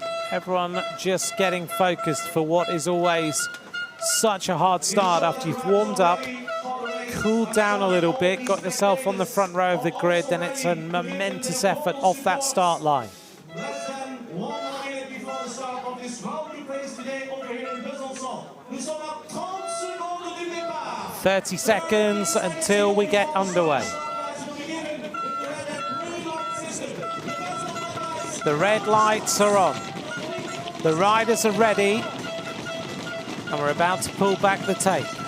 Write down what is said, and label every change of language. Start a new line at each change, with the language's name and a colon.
English: Everyone just getting focused for what is always such a hard start after you've warmed up, cooled down a little bit, got yourself on the front row of the grid, then it's a momentous effort off that start line. Less than 1 minute before the start of this World Cup race today over here in Besançon.
French: Nous sommes à 30 secondes du départ.
English: 30 seconds until we get underway. The red lights are on. The riders are ready. And we're about to pull back the tape.